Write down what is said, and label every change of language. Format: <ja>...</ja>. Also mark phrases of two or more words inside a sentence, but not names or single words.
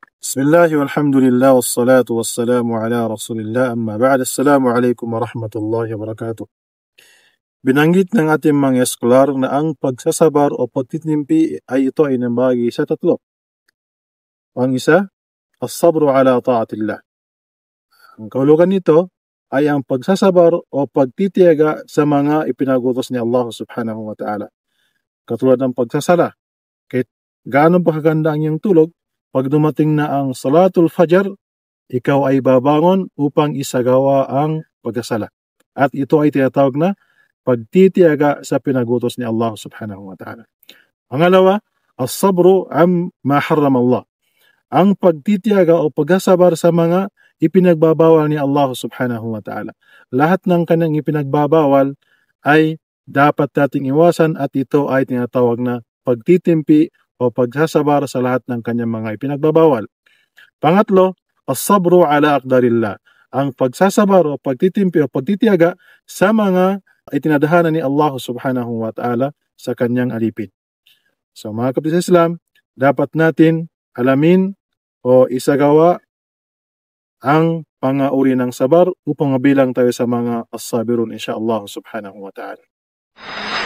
<ar>بسم الله والحمد لله والصلاة والسلام على رسول الله أما بعد. السلام عليكم ورحمة الله وبركاته.</ar> <tl>Binanggit ng ating mga eskolar na ang pagsasabar o pagtitimpi ay ito ay nambagi sa tatlo. Ang isa,</tl> <ar>الصبر على طاعة الله.</ar> <tl>Ang kahulugan nito ay ang pagsasabar o pagtitiyaga sa mga ipinagutos ni Allah</tl> <ar>سبحانه وتعالى.</ar> <tl>Katulad ng pagsasala. Kahit gaano pa kaganda ang iyong tulog, pag dumating na ang</tl> <ar>صلاة الفجر,</ar> <tl>ikaw ay babangon upang isagawa ang pagkasala. At ito ay tinatawag na pagtitiyaga sa pinagutos ni Allah</tl> <ar>سبحانه وتعالى. Pangalawa, الصبر عما حرم الله.</ar> <tl>Ang pagtitiyaga o pagsasabar sa mga ipinagbabawal ni Allah</tl> <ar>سبحانه وتعالى.</ar> <tl>Lahat ng kanyang ipinagbabawal ay dapat nating iwasan at ito ay tinatawag na pagtitimpi o pagsasabar sa lahat ng kanyang mga ipinagbabawal.</tl> <ar>Pangatlo, الصبر على أقدار الله.</ar> <tl>Ang pagsasabar o pagtitimpi o pagtitiyaga sa mga itinadhana ni Allah</tl> <ar>سبحانه وتعالى</ar> <tl>sa kanyang alipin. So mga kapatid sa Islam, dapat natin alamin o isagawa ang pangauri ng sabar upang mabilang tayo sa mga</tl> <ar>الصابرون إن شاء الله سبحانه وتعالى.</ar>